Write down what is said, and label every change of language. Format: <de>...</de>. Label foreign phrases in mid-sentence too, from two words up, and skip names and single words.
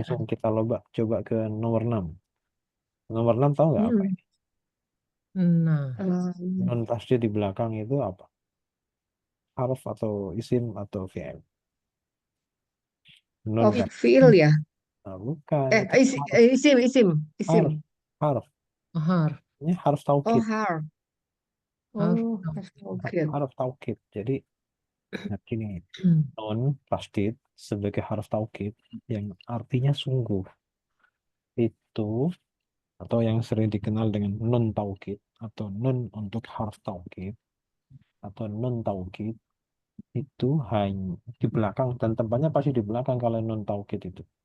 <id>langsung kita coba ke nomor 6. Nomor 6 tahu nggak apa Hmm. ini? Nah,</id> <ar>نون تشديد</ar> <id>di belakang itu apa? Harf atau isim atau fi'il? Nun Oh, kan? fiil ya. Bukan, itu harf. Isim, isim, Harf. isim. Harf. har, Ini harf Oh, taukid. harf. har,</id> <ar>Oh, حرف توكيد. حرف توكيد.</ar> <id>Jadi, gini,</id> <ar>نون تشديد</ar> <id>sebagai</id> <ar>حرف توكيد</ar> <id>yang artinya sungguh itu atau yang sering dikenal dengan</id> <ar>نون توكيد</ar> <id>atau nun untuk</id> <ar>حرف توكيد</ar> <id>atau</id> <ar>نون توكيد</ar> <id>itu hanya di belakang dan tempatnya pasti di belakang kalau</id> <ar>نون توكيد</ar> <id>itu.</id>